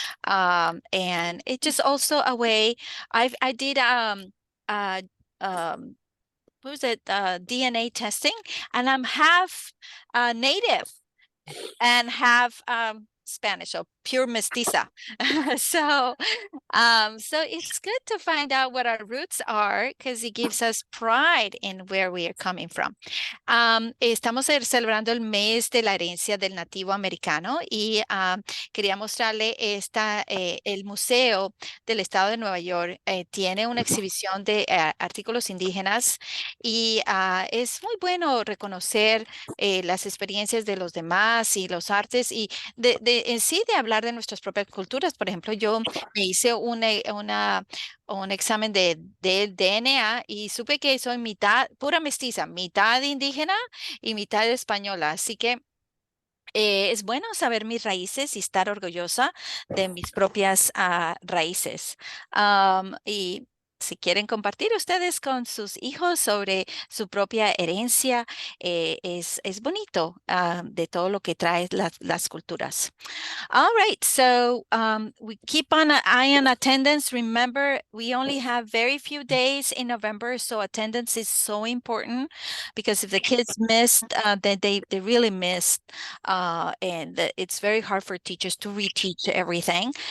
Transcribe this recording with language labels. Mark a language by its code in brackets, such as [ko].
[en] And it's just also a way. I did what was it, DNA testing, and I'm half native and half Spanish, so pure mestiza. so it's good to find out what our roots are because it gives us pride in where we are coming from. [es] Estamos celebrando el mes de la herencia del nativo americano y quería mostrarle el Museo del Estado de Nueva York tiene una exhibición de artículos indígenas y es muy bueno reconocer las experiencias de los demás y los artes y en sí de hablar de nuestras propias culturas. Por ejemplo, yo me hice un examen de DNA y supe que soy mitad pura mestiza, mitad indígena y mitad española. Así que es bueno saber mis raíces y estar orgullosa de mis propias raíces. Y si quieren compartir ustedes con sus hijos sobre su propia herencia, es bonito de todo lo que trae las culturas. [en] All right, so we keep an eye on attendance. Remember, we only have very few days in November, so attendance is so important because if the kids missed, then they really missed, and it's very hard for teachers to reteach everything.